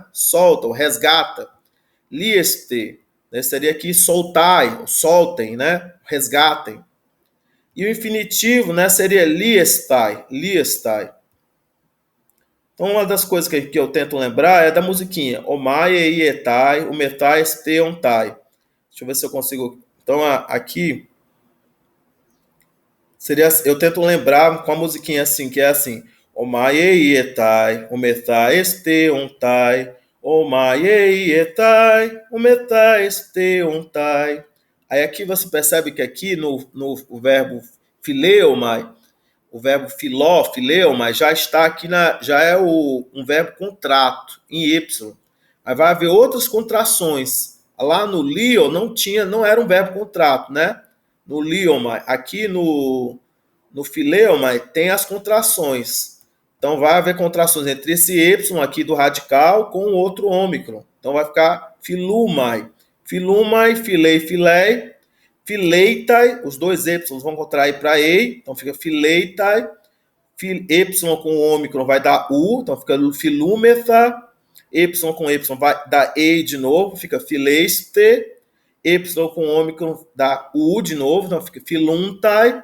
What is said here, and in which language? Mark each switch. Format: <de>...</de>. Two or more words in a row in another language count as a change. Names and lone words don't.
<pt>Solta ou resgata. Lieste, né? Seria aqui soltai, soltem, né? Resgatem. E o infinitivo, né?</pt> <el>Seria λύεσθαι, λύεσθαι.</el> <pt>Então, uma das coisas que eu tento lembrar é da musiquinha.</pt> <el>ομαι, ῃ εται, ομεθα, εσθε ονται.</el> <pt>Deixa eu ver se eu consigo. Então, aqui seria, eu tento lembrar com a musiquinha assim, que é assim:</pt> <el>ομαι ῃ εται, ομεθα, εσθε ονται, ομαι ῃ εται, ομεθα, εσθε ονται.</el> <pt>Aí aqui você percebe que aqui no o verbo fileomai, o verbo filó, fileomai, já está aqui, já é um verbo contrato, em Y. Aí vai haver outras contrações. Lá no lio não era um verbo contrato, né? No liomai. Aqui no fileomai tem as contrações. Então vai haver contrações entre esse Y aqui do radical com o outro ômicron. Então vai ficar filumai.</pt> <el>φιλοῦμαι, φιλῇ, φιλῇ.</el> <pt>Fileitai, os dois Y vão contrair para E, então fica fileitai. Y com o ômicron vai dar U, então fica filúmetha. Y com Y vai dar E de novo, fica fileiste. Y com o ômicron dá U de novo, então fica filuntai.</pt>